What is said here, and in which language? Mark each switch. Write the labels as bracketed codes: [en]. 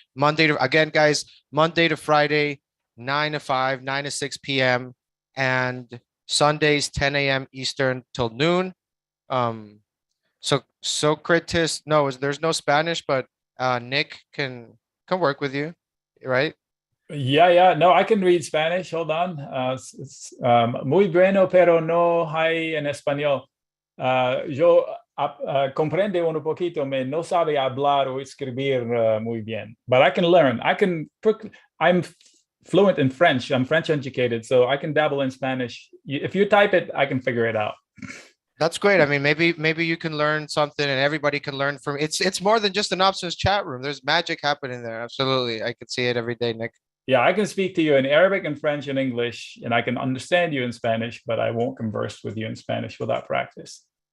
[en] Monday to Friday, 9 to 5, 9 to 6 p.m. and Sundays 10 a.m. Eastern till noon. So Socrates, no, there's no Spanish, but Nick can work with you, right? Yeah. No, I can read Spanish. Hold on. [es] Muy bueno, pero no hay en español. Yo comprende un poquito, me no sabe hablar o escribir muy bien, [en] but I can learn. I'm fluent in French. I'm French educated, so I can dabble in Spanish. If you type it, I can figure it out. That's great. I mean, maybe you can learn something and everybody can learn from it's more than just an options chat room. There's magic happening there. Absolutely. I could see it every day, Nick. Yeah, I can speak to you in Arabic and French and English, and I can understand you in Spanish, but I won't converse with you in Spanish without practice.